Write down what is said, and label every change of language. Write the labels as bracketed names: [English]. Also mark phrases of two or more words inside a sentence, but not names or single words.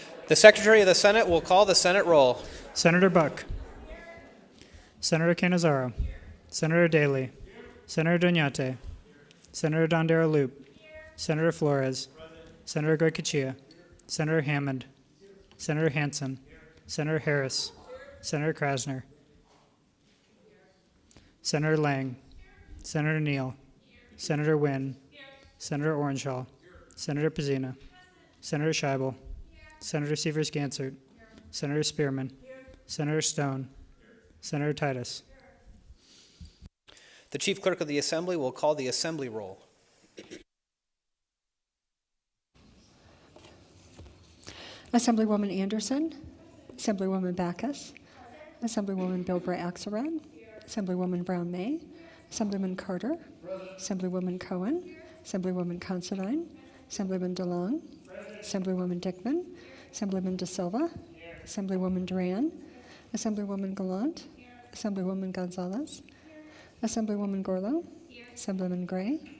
[English] The Secretary of the Senate will call the Senate roll. Senator Buck. Senator Canizaro. Senator Daley. Senator Doñate. Senator Dondero-Loop. Senator Flores. Senator Goycochea. Senator Hammond. Senator Hansen. Senator Harris. Senator Krasner. Senator Lang. Senator Neal. Senator Wynn. Senator Orenshaw. Senator Pizzina. Senator Scheibel. Senator Sievers-Gansert. Senator Spearman. Senator Stone. Senator Titus. The Chief Clerk of the Assembly will call the Assembly roll. Assemblywoman Anderson, Assemblywoman Backus, Assemblywoman Bilbray Axelrod, Assemblywoman Brown May, Assemblyman Carter, Assemblywoman Cohen, Assemblywoman Considine, Assemblyman DeLong, Assemblywoman Dickman, Assemblyman De Silva, Assemblywoman Duran, Assemblywoman Gallant, Assemblywoman Gonzalez, Assemblywoman Gorlow, Assemblyman Gray,